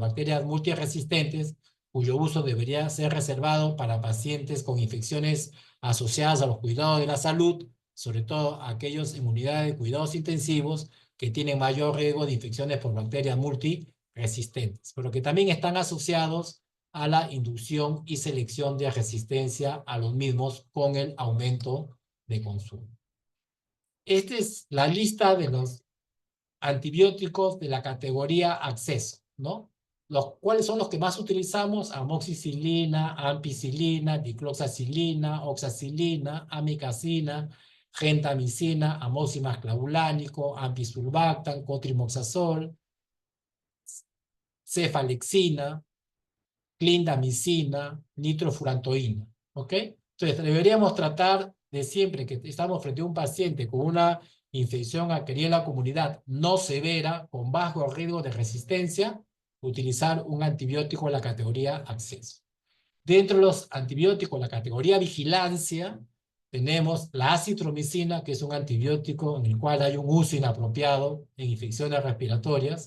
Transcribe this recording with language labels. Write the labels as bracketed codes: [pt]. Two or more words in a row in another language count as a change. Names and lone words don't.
[es] bacterias multiresistentes, cuyo uso debería ser reservado para pacientes con infecciones asociadas a los cuidados de la salud, sobre todo aquellos en unidades de cuidados intensivos que tienen mayor riesgo de infecciones por bacterias multiresistentes, pero que también están asociados a la inducción y selección de resistencia a los mismos con el aumento de consumo. Esta es la lista de los antibióticos de la categoría acceso, ¿no? ¿Cuáles son los que más utilizamos? Amoxicilina, ampicilina, dicloxacilina, oxacilina, amicacina, gentamicina, amoxicilina clavulánico, ampisulbactam, cotrimoxazol, cefalexina, clindamicina, nitrofurantoína, ¿ok? Entonces, deberíamos tratar de siempre que estamos frente a un paciente con una infección adquirida en la comunidad no severa, con bajo riesgo de resistencia, utilizar un antibiótico en la categoría acceso. Dentro de los antibióticos, la categoría vigilancia, tenemos la acitromicina, que es un antibiótico en el cual hay un uso inapropiado en infecciones respiratorias.